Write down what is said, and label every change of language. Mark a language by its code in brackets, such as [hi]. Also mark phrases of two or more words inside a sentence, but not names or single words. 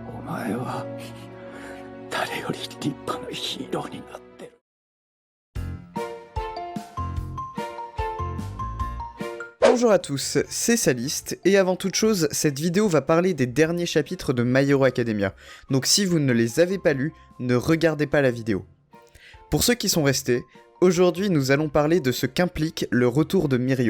[ja] 前は誰より立派なヒーローになってる。 [fr] Bonjour à tous, c'est Saliste, et avant toute chose, cette vidéo va parler des derniers chapitres de My Hero Academia, donc si vous ne les avez pas lus, ne regardez pas la vidéo. Pour ceux qui sont restés, aujourd'hui nous allons parler de ce qu'implique le retour de Mirio.